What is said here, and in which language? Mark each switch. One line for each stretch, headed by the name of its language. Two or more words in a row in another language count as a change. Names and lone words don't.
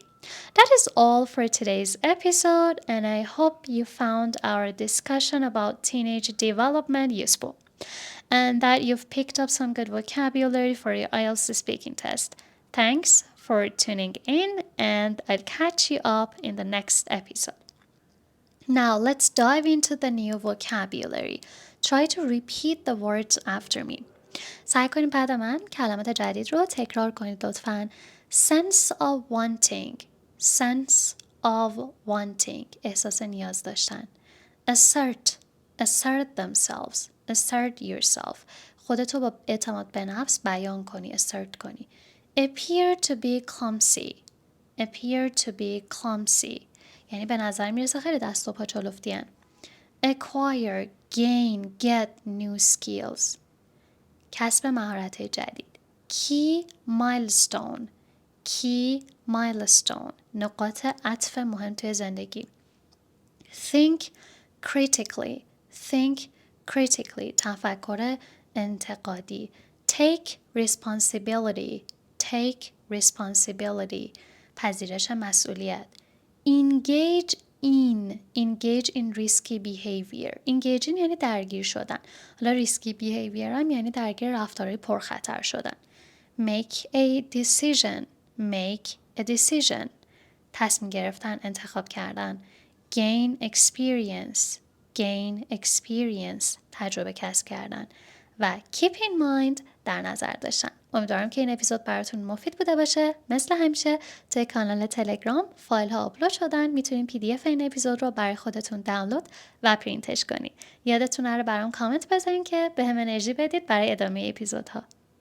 English: That is all for today's episode, and I hope you found our discussion about teenage development useful and that you've picked up some good vocabulary for your IELTS speaking test. Thanks for tuning in, and I'll catch you up in the next episode. Now, let's dive into the new vocabulary. Try to repeat the words after me.
Persian: سعی کنید بعد من کلمات جدید رو تکرار کنید لطفاً.
English: Sense of wanting. Sense of wanting.
Persian: احساس نیاز داشتن.
English: Assert. Assert themselves. Assert yourself.
Persian: خودتو با اعتماد به نفس بیان کنی.
English: Assert
Persian: کنی.
English: Appear to be clumsy. Appear to be clumsy.
Persian: یعنی به نظر میرسه خیلی دست و پا چلفتی هن.
English: Acquire, gain, get new skills.
Persian: کسب مهارت جدید.
English: Key milestone. Key milestone.
Persian: نقاط عطف مهم توی زندگی.
English: Think critically. Think critically.
Persian: تفکر انتقادی.
English: Take responsibility. Take responsibility.
Persian: پذیرش مسئولیت.
English: Engage in risky behavior. Engage in
Persian: یعنی درگیر شدن. حالا
English: risky behavior
Persian: هم یعنی درگیر رفتارهای پرخطر شدن.
English: Make a decision. Make a decision.
Persian: تصمیم گرفتن، انتخاب کردن.
English: Gain experience. Gain experience.
Persian: تجربه کسب کردن. و
English: keep in mind
Persian: در نظر داشتن. امیدوارم که این اپیزود براتون مفید بوده باشه. مثل همیشه توی کانال تلگرام فایل ها آپلود شدن. میتونین PDF این اپیزود رو برای خودتون دانلود و پرینتش کنید. یادتون نره برام کامنت بزنین که بهم انرژی بدید برای ادامه اپیزودها.